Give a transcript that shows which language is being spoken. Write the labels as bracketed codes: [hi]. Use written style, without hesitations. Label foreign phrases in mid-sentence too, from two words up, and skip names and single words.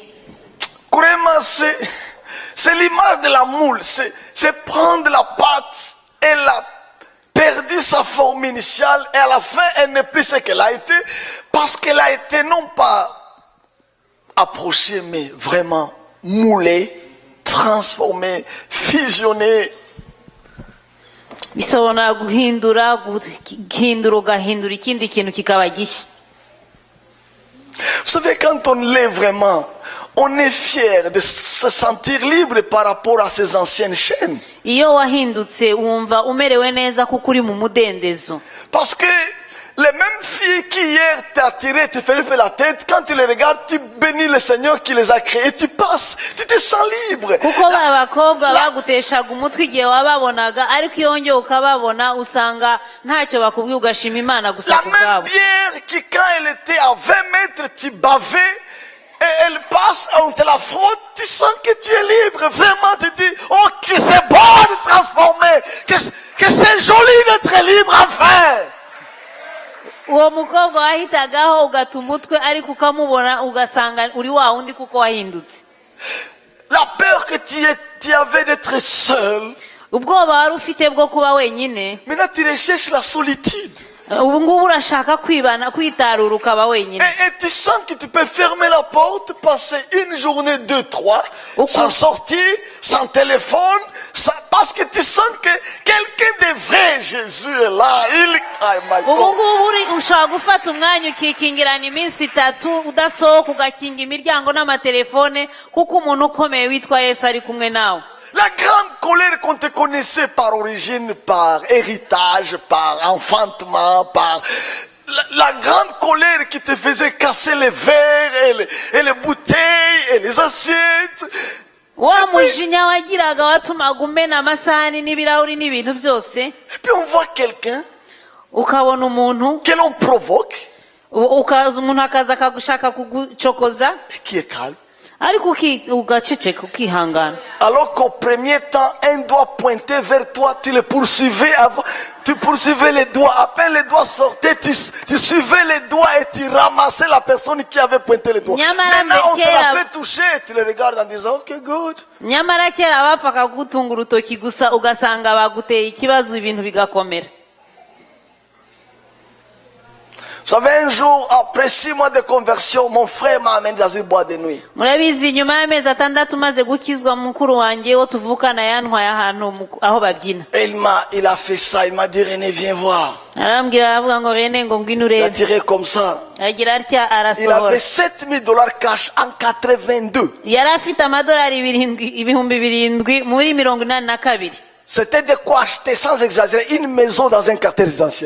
[fr] Kurema, c'est l'image de la moule. C'est prendre la pâte et la perdu sa forme initiale et à la fin elle n'est plus ce qu'elle a été parce qu'elle a été non pas approchée mais vraiment moulée, transformée, fusionnée. [rw] Bisobanura guhindura ugahindura ikindi kintu kikaba gishya. [fr] Vous savez, quand on l'est vraiment, on est fier de se sentir libre par rapport à ces anciennes chaînes. [rw] Iyo wahindutse wumva umerewe neza kuko uri mu mudendezo. [fr] Parce que les mêmes filles qui hier t'attiraient, te faisaient la tête, quand tu les regardes, tu bénis le Seigneur qui les a créés, tu passes, tu te sens libre. [rw] Kuko babakobwa baguteshaga umutwe igihe wababonaga ariko iyo wongeye ukababona usanga ntacyo bakubwiye ugashima Imana gusa [fr] La [rw] ku [fr] même [rw] bwabo. [fr] bière qui quand elle était à 20 mètres, tu bavais, et elle passe, on te la frotte, tu sens que tu es libre. Vraiment, tu dis, oh, que c'est bon de transformer, que c'est joli d'être libre enfin. [rw] Uwo mukobwa wahitagaho ugata umutwe ariko ukamubona ugasanga uri wa wundi kuko wahindutse. [fr] La peur que tu avais d'être seul, [rw] Ubwoba wari ufite bwo kuba wenyine, [fr] maintenant tu recherches la solitude. [rw] ubu ngubu urashaka kwitarura ukaba wenyine. [fr] Et tu sens que tu peux fermer la porte, passer une journée, 2, 3, sans sortir, sans téléphone, parce que tu sens que quelqu'un de vrai, Jésus est là. [rw] Ubu ngubu ushobora gufata umwanya ukikingirana iminsi 3 udasohoka ugakinga imiryango n'amatelefone kuko umuntu ukomeye witwa Yesu ari kumwe nawe. [fr] La grande colère qu'on te connaissait par origine, par héritage, par enfantement, par la grande colère qui te faisait casser les verres et les bouteilles et les assiettes. [rw] Wa mujinya wagiraga watumaga umena amasahani n'ibirahuri n'ibintu byose. [fr] Et puis on voit quelqu'un [rw] Ukabona umuntu [fr] que l'on provoque [rw] ukaza umuntu akaza akagushaka kugucokoza [fr] et qui est calme. [rw] ariko ugaceceka ukihangana. [fr] Alors qu'au premier temps, un doigt pointé vers toi, tu le poursuivais avant, tu poursuivais les doigts. À peine les doigts sortaient, tu suivais les doigts et tu ramassais la personne qui avait pointé les doigts. Maintenant, on te l'a fait toucher, tu le regardes en disant, [en] ok, good. [rw] Nyamara kera bapfaga kugutunga urutoki gusa ugasanga baguteye ikibazo ibintu bigakomera. [fr] Vous savez, un jour, après 6 mois de conversion, mon frère m'a amené dans une boîte de nuit. [rw] Murabizi nyuma y'amezi 6 maze gukizwa mukuru wanjye wo tuvukana yantwaye ahantu aho babyina. [fr] Il a fait ça, il m'a dit, René, viens voir. [rw] Arambwira avuga ngo Rene ngo ngwino [fr] Il a [rw] urebe. [fr] tiré comme ça. [rw] Agira atya [fr] Il [rw] arasohora. [fr] avait $7,000 cash en 82. [rw] Yari afite amadolari 7,000 muri 82. [fr] C'était de quoi acheter, sans exagérer, une maison dans un quartier résidentiel.